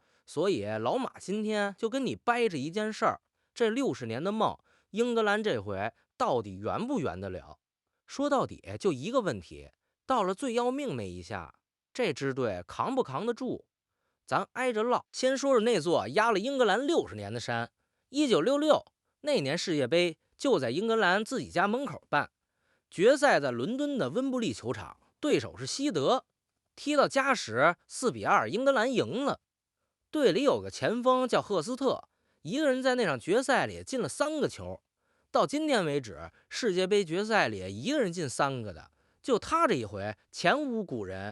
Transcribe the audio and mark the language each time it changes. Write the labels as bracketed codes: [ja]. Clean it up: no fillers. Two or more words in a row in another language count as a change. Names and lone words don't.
[zh] 所以老馬今天就跟你掰着一件事兒，這60年的夢，英格蘭這回到底圓不圓得了？說到底就一個問題，到了最要命那一下，這支隊扛不扛得住？咱挨着唠，先說說那座壓了英格蘭60年的山。1966那年世界杯就在英格蘭自己家門口辦，決賽在倫敦的溫布利球場，對手是西德，踢到加时4-2，英格蘭贏了。队裡有個前鋒叫赫斯特，一個人在那場決賽裡進了3個球。到今天為止，世界杯決賽裡一個人進3個的，就他这一回前无古人。